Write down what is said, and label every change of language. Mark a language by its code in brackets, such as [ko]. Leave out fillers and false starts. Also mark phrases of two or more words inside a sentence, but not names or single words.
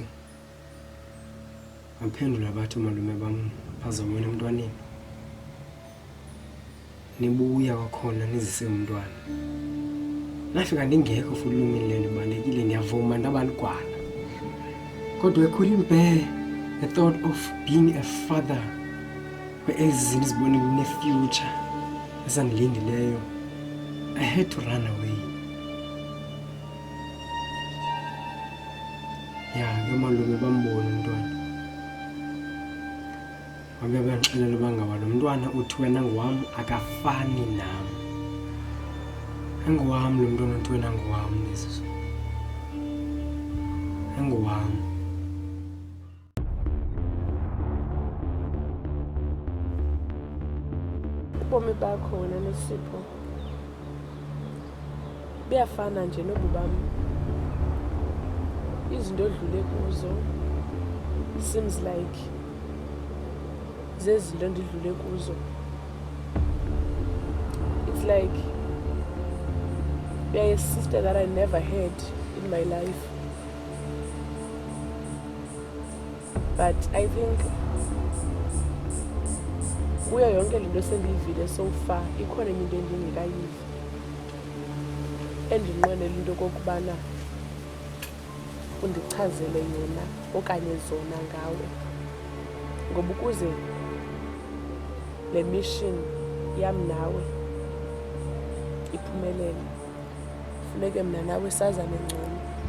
[xh] Baphendula bathi umalume bam bazobona emntwaneni. Nibuya kwakhona nizise umntwana. Nafika ndingekho futhi lumile ndibalekile ndiyavuma ndabaligwala. [en] Kodwa I couldn't bear the thought of being a father where [xh] ezinto zibone ne-future esandilindileyo. [en] I had to run away. [xh] Ke malume bambona umntwana. Babe bandixelela uba ngaba lo mntwana uthi wena ngowam akafani nam. Engowam lo mntwana uthi wena ngowam Yesus. Engowam. Ubomi bakho wena Nosipho buyafana nje nobu bam. Izinto odlule kuzo [en] seems like [xh] zezinto endidlule kuzo. [en] It's like you're a sister that I never had in my life. But I think [xh] kuyo yonke lento sendiyivile [en] so far [xh] ikhona into endingekayivi endinqwenela into kokubana undichazele yona okanye zona ngawe, ngoba ukuze le mission yam nawe iphumelele funeke mna nawe sazane ngcono.